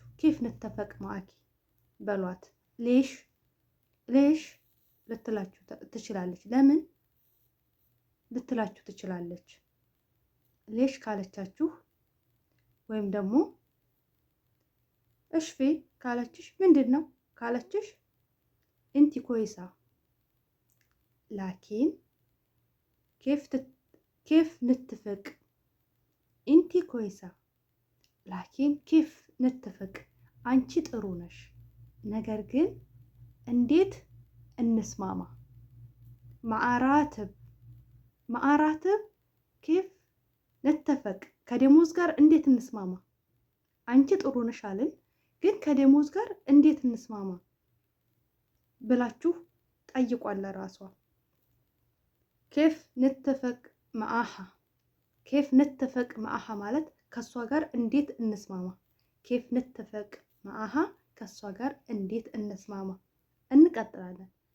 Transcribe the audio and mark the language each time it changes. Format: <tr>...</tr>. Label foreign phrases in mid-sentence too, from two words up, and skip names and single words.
<ar>كيف نتفق معاكي</ar> <am>በሏት። ሌሽ ልትላችሁ ትችላለች። ለምን ልትላችሁ ትችላለች። ሌሽ ካለቻችሁ ወይም ደግሞ እሽፌ ካለችሽ ምንድን ነው ካለችሽ</am> <ar>إنتي كويسة لكن كيف نتفق إنتي كويسة لكن كيف نتفق</ar> <am>አንቺ ጥሩ ነሽ፣ ነገር ግን እንዴት እንስማማ?</am> <ar>مع الراتب كيف نتفق</ar> <am>ከደሞዝ ጋር እንዴት እንስማማ? አንቺ ጥሩ ነሽ አልን፣ ግን ከደሞዝ ጋር እንዴት እንስማማ ብላችሁ ጠይቋል ራሷ።</am> <ar>كيف نتفق معاها كيف نتفق معاها</ar> <am>ማለት ከሷ ጋር እንዴት እንስማማ።</am> <ar>كيف نتفق معاها</ar> <am>ከሷ ጋር እንዴት እንስማማ። እንቀጥላለን።</am>